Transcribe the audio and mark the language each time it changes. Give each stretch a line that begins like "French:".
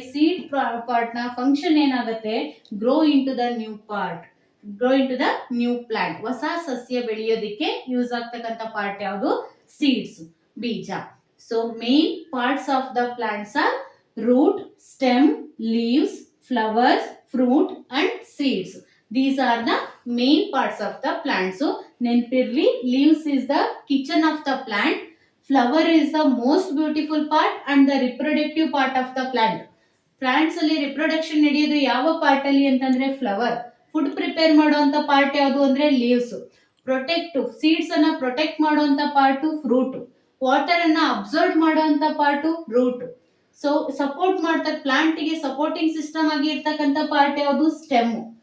Kannada: Seed part ನ function ಏನಾಗುತ್ತೆ?
English: Grow into the new part, grow into the new plant.
Kannada: ಹೊಸ ಸಸ್ಯ ಬೆಳೆಯೋದಿಕ್ಕೆ use ಆಗ್ತಕ್ಕಂಥ part ಯಾವುದು?
English: Seeds, ಬೀಜ. So main parts of the plants are root, stem, leaves, flowers, fruit and seeds. These are the main parts of the plant. So
Kannada: ನೆನಪಿರ್ಲಿ,
English: leaves is the kitchen of the plant, flower is the most beautiful part and the reproductive part of the plant.
Kannada: Plants ಅಲ್ಲಿ reproduction ನಡೆಯೋದು ಯಾವ part ಅಲ್ಲಿ ಅಂತಂದ್ರೆ flower. Food prepare ಮಾಡುವಂತ part ಯಾವುದು ಅಂದ್ರೆ leaves. Protect seeds ಅನ್ನ protect ಮಾಡುವಂತ ಪಾರ್ಟ್ ಫ್ರೂಟ್. ವಾಟರ್ ಅನ್ನ ಅಬ್ಸರ್ವ್ ಮಾಡುವಂತ ಪಾರ್ಟ್ ರೂಟ್. ಸೊ ಸಪೋರ್ಟ್ ಮಾಡ್ತಾರೆ, ಪ್ಲಾಂಟ್ ಗೆ ಸಪೋರ್ಟಿಂಗ್ ಸಿಸ್ಟಮ್ ಆಗಿ ಇರ್ತಕ್ಕಂಥ ಪಾರ್ಟ್ ಯಾವುದು? ಸ್ಟೆಮ್.